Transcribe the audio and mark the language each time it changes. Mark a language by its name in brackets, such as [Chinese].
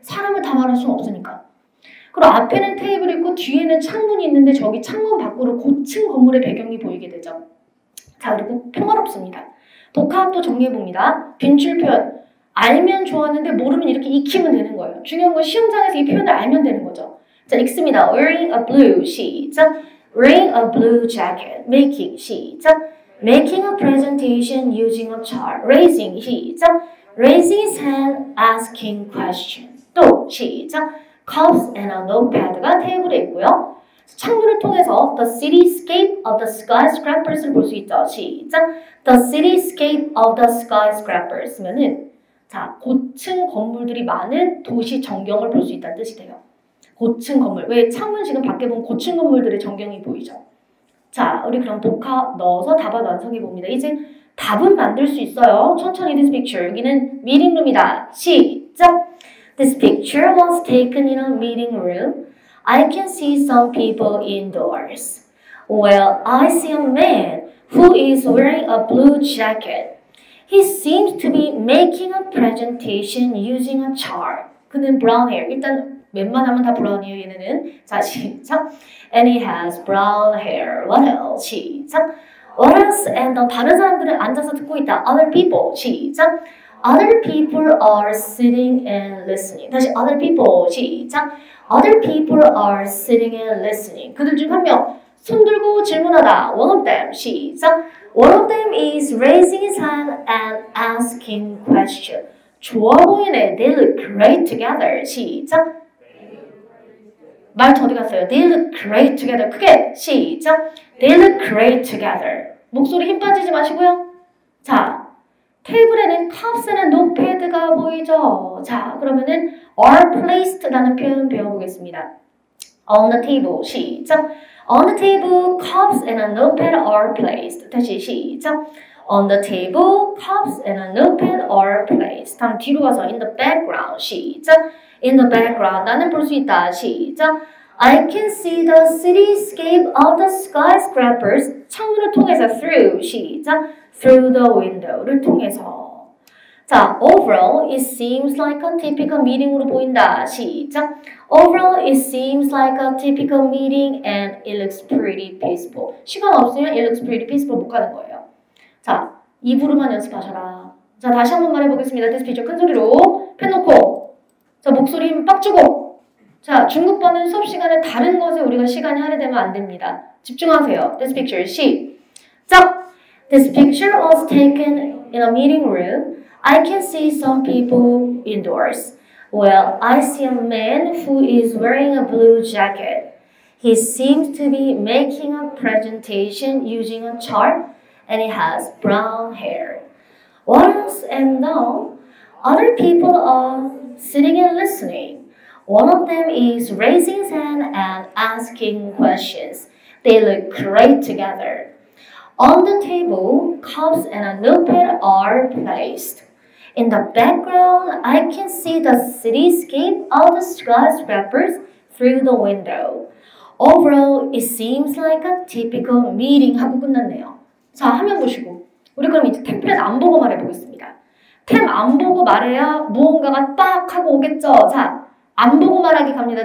[Korean] 사람을 다 말할 수는 없으니까. 그리고 앞에는 테이블이 있고 뒤에는 창문이 있는데 저기 창문 밖으로 고층 건물의 배경이 보이게 되죠. 자, 그리고 평화롭습니다. 복합도 정리해봅니다. 빈출 표현. 알면 좋았는데 모르면 이렇게 익히면 되는 거예요. 중요한 건 시험장에서 이 표현을 알면 되는 거죠. 자, 읽습니다. [English] Wearing a blue, [Korean] 시작. [English] Wearing a blue jacket. Making, [Korean] 시작. [English] Making a presentation using a chart. Raising, [Korean] 시작. [English] Raising his hand, asking questions. [Korean] 또, 시작. [English] Cups and a notepad가 [Korean] 테이블에 있고요. 창문을 통해서 [English] the cityscape of the skyscrapers [Korean] 를 볼 수 있죠. 시작. [English] The cityscape of the skyscrapers [Korean] 면은 자 고층 건물들이 많은 도시 전경을 볼 수 있다는 뜻이 돼요. 고층 건물. 왜 창문 지금 밖에 보면 고층 건물들의 전경이 보이죠. 자 우리 그럼 복합 넣어서 답을 완성해 봅니다. 이제 답은 만들 수 있어요. 천천히 [English] this picture. [Korean] 여기는 미팅룸이다. 시작. [English] This picture was taken in a meeting room. I can see some people indoors. Well, I see a man who is wearing a blue jacket. He seems to be making a presentation using a chart. [Korean] 그는 [English] brown hair. [Korean] 일단 웬만하면 다 브라운이에요. 얘네는. 자, 시작. [English] And he has brown hair. What else? 시작. What else? [Korean] And 다른 사람들은 앉아서 듣고 있다. [English] Other people. 시작. Other people are sitting and listening. [Korean] 다시 [English] other people. [Korean] 시작. [English] Other people are sitting and listening. [Korean] 그들 중 한 명 손 들고 질문하다. [English] One of them. 시작. One of them is raising his hand and asking question. [Korean] 좋아 보이네. [English] They look great together. [Korean] 시작. 말투 어디 갔어요? [English] They look great together. [Korean] 크게. 시작. [English] They look great together. [Korean] 목소리 힘 빠지지 마시고요. 자. 테이블에는 컵스는 노트패드가 보이죠? 자, 그러면은 [English] are placed [Korean] 라는 표현 배워보겠습니다. [English] On the table, [Korean] 시작. [English] On the table, cups and a notepad are placed. [Korean] 다시 시작. [English] On the table, cups and a notepad are placed. [Korean] 다음 뒤로 가서 [English] in the background, [Korean] 시작. [English] In the background, [Korean] 나는 볼 수 있다. 시작. [English] I can see the cityscape of the skyscrapers. [Korean] 창문을 통해서 [English] through, 시작. Through the window [Korean] 를 통해서. [English] 자, overall, it seems like a typical meeting [Korean] 으로 보인다. 시작. [English] Overall, it seems like a typical meeting and it looks pretty peaceful. [Korean] 시간 없으면 [English] it looks pretty peaceful [Korean] 못 가는 거예요. 자, 입으로만 연습하셔라. 자, 다시 한번 말해보겠습니다. [English] This picture [Korean] 큰 소리로 펜 놓고 자, 목소리 힘 빡 주고 자, 중국어는 수업 시간에 다른 것에 우리가 시간이 할애되면 안 됩니다. 집중하세요. [English] This picture [Korean] 시작. [English] This picture was taken in a meeting room. I can see some people indoors. Well, I see a man who is wearing a blue jacket. He seems to be making a presentation using a chart and he has brown hair. Once and now, other people are sitting and listening. One of them is raising his hand and asking questions. They look great together. On the table, cups and a notepad are placed. In the background, I can see the cityscape of the skyscrapers through the window. Overall, it seems like a typical meeting [Korean] 하고 끝났네요. 자, 화면 보시고 우리 그럼 이제 템플릿 안 보고 말해보겠습니다. 템 안 보고 말해야 무언가가 딱 하고 오겠죠. 자, 안 보고 말하기 갑니다.